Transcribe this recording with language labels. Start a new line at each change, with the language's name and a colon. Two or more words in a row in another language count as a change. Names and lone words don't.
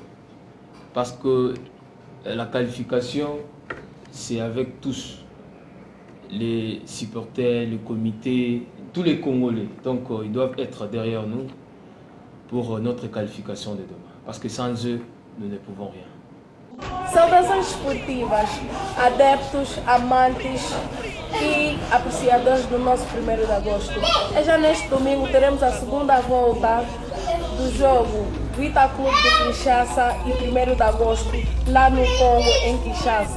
French: Parce que la qualification, c'est avec tous. Les supporters, le comité, tous les Congolais. Donc ils doivent être derrière nous pour notre qualification de demain. Parce que sans eux, nous ne pouvons rien.
Portuguese: Saudações esportivas, adeptos, amantes e apreciadores do nosso 1º de agosto. E já neste domingo teremos a segunda volta do jogo Vita Clube de Kinshasa e 1º de agosto lá no Congo, em Kinshasa.